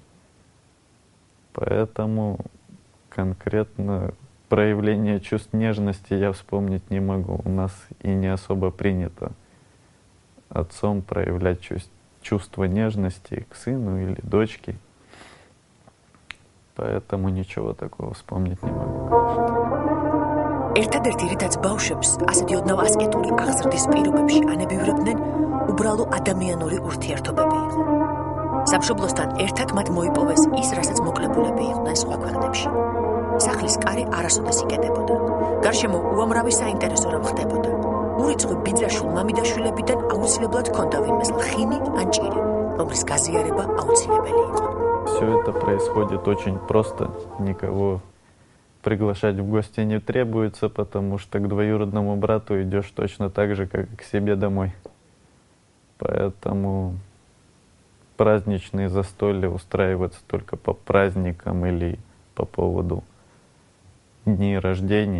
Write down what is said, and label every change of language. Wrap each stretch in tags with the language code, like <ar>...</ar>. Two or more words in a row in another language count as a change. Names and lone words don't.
<ru>Поэтому конкретно проявление чувств нежности я вспомнить не могу. У нас и не особо принято отцом проявлять чувство нежности к сыну или дочке. Поэтому ничего такого вспомнить не могу, конечно.</ru> <ka>ერთადერთი რითაც ბავშვებს ასეთი ოდნავ ასკეტური აღზრდის პირობებში ანებივრებდნენ, უბრალო ადამიანური ურთიერთობები იყო. სამშობლოსთან ერთად მათ მოიპოვეს ის, რასაც მოკლებულები იყვნენ სხვა ქვეყნებში. სახლის კარი არასოდეს იკეტებოდა. გარშემო უამრავი საინტერესო რამ ხდებოდა. ურიცხვი ბიძაშვილ მამიდაშვილებიდან აუცილებლად ჰქონდა ვინმეს ლხინი ან ჭირი, რომლის გაზიარება აუცილებელი იყო.</ka> <ru>Все это происходит очень просто, никого приглашать в гости не требуется, потому что к двоюродному брату идешь точно так же, как и к себе домой. Поэтому праздничные застолья устраиваются только по праздникам или по поводу дней рождений.</ru>